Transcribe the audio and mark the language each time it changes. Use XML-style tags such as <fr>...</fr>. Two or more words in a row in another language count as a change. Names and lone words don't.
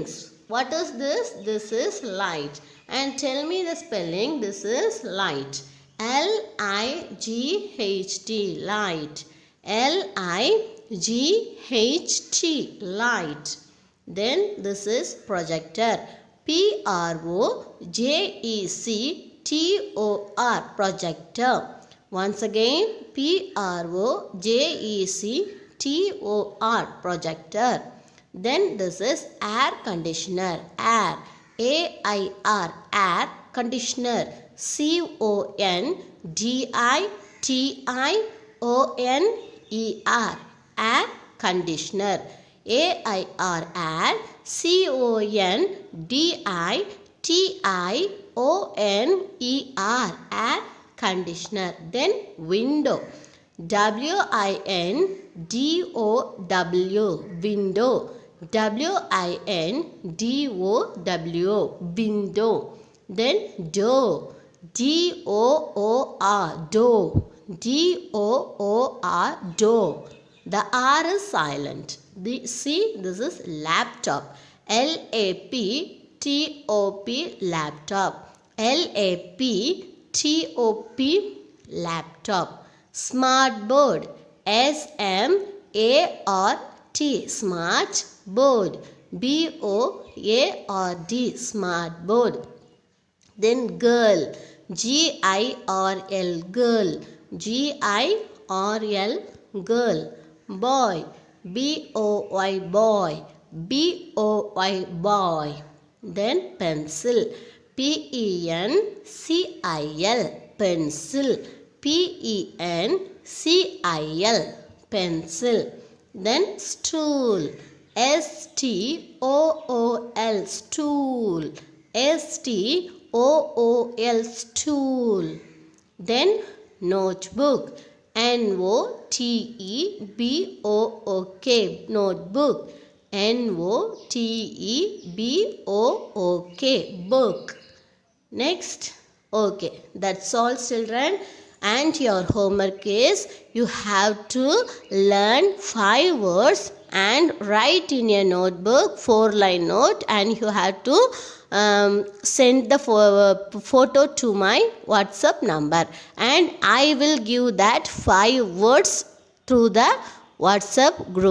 <en>What is this? This is light. And tell me the spelling. This is light. L-I-G-H-T, light. L-I-G-H-T, light. Then this is projector. P-R-O-J-E-C-T-O-R, projector. Once again, P-R-O-J-E-C-T-O-R, projector. Then this is air conditioner. Air. A-I-R, air conditioner. C-O-N-D-I-T-I-O-N-E-R, air conditioner. A-I-R, air. C-O-N-D-I-T-I-O-N-E-R, air conditioner. Then window. W-I-N-D-O-W, window. W-I-N-D-O-W, window. Then door. D-O-O-R, door. D-O-O-R, door. The R is silent. See, this is laptop. L-A-P-T-O-P, laptop. L-A-P-T-O-P, laptop. Smart board. S-M-A-R-T, smart board. B-O-A-R-D, smart board. Then girl. G-I-R-L, girl. G-I-R-L, girl. Boy. B-O-Y, boy. B-O-Y, boy. Then pencil. P-E-N-C-I-L, pencil. P-E-N-C-I-L, pencil. Then stool. S-T-O-O-L, stool. S-T-O-O-L, stool. Then notebook. N-O-T-E-B-O-O-K, notebook. N-O-T-E-B-O-O-K, book. Next. Okay, that's all, children. And your homework is you have to learn 5 words and write in a notebook, 4-line note, and you have to send the photo to my WhatsApp number, and I will give that 5 words through the WhatsApp group.</en>